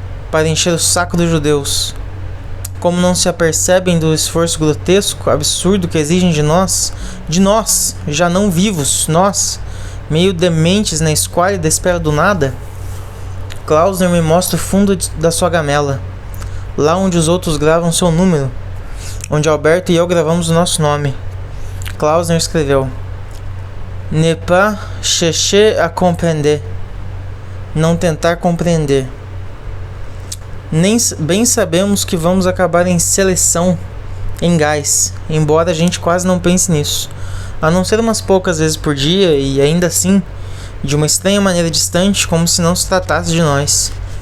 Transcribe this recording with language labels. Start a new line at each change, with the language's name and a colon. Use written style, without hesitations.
Portuguese: para encher o saco dos judeus. Como não se apercebem do esforço grotesco, absurdo que exigem de nós, já não vivos, nós, meio dementes na esquálida espera do nada? Klausner me mostra o fundo da sua gamela, lá onde os outros gravam seu número, onde Alberto e eu gravamos o nosso nome.
French: Klausner
Portuguese: escreveu:
French: Ne pas chercher à comprender.
Portuguese: Não tentar compreender. Nem bem sabemos que vamos acabar em seleção, em gás, embora a gente quase não pense nisso, a não ser umas poucas vezes por dia e ainda assim, de uma estranha maneira distante, como se não se tratasse de nós.